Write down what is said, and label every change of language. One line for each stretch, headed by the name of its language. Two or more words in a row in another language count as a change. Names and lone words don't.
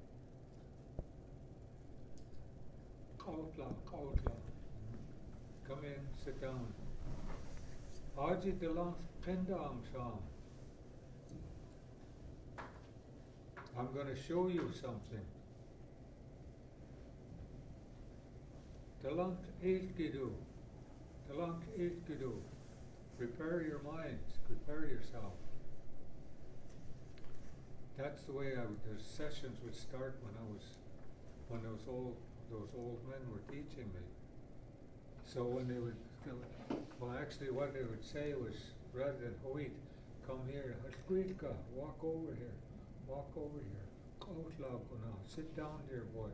English: Outlaw. Come in, sit down.
Haida: Aji Delan Pendam Sham.
English: I'm going to show you something.
Haida: Delan ihlgiigaa. Delan ihlgiigaa.
English: Prepare your minds, prepare yourself. That's the way the sessions would start when those old men were teaching me. So when they would, actually what they would say was, rather than hoit, come here, ihlgiigaa, walk over here, sit down there, boy.